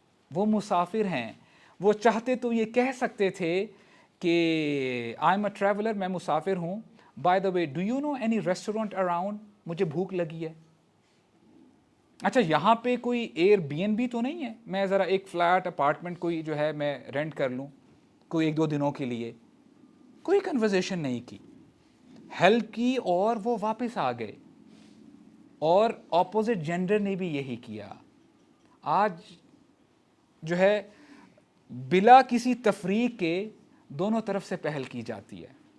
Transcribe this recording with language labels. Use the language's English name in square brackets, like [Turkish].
[Urdu] وہ مسافر ہیں، وہ چاہتے تو یہ کہہ سکتے تھے کہ [English] I'm a traveler، [Urdu] میں مسافر ہوں. [English] By the way, do you know any restaurant around؟ [Urdu] مجھے بھوک لگی ہے. اچھا یہاں پہ کوئی ایئر بی این بی تو نہیں ہے، میں ذرا ایک فلیٹ اپارٹمنٹ کوئی جو ہے میں رینٹ کر لوں کوئی 1-2 دنوں کے لیے. کوئی کنورزیشن نہیں کی، ہیلپ کی اور وہ واپس آ گئے. اور اپوزٹ جینڈر نے بھی یہی کیا. آج جو ہے بلا کسی تفریق کے دونوں طرف سے پہل کی جاتی ہے.